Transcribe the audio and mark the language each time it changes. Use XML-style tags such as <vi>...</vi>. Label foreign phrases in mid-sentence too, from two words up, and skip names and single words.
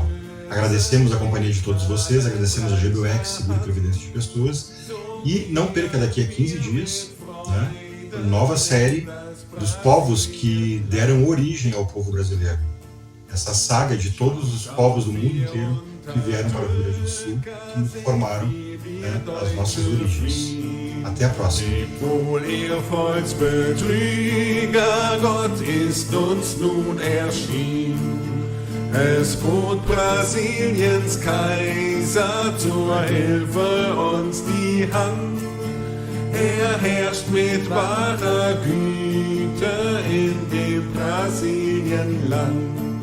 <pt>Agradecemos a companhia de todos vocês, agradecemos a GBUX, Seguro e Previdência de Pessoas, e não perca daqui a 15 dias, né, a nova série dos povos que deram origem ao povo brasileiro. Essa saga de todos os povos do mundo inteiro que vieram para o Rio Grande do Sul, que formaram, né, as nossas origens. Até a próxima.</pt> <de>Wohl ihr Volksbetrüger, Gott ist uns nun erschienen. Es bot Brasiliens Kaiser zur Hilfe uns die Hand. Er herrscht mit wahrer Güte in dem Brasilienland.</de>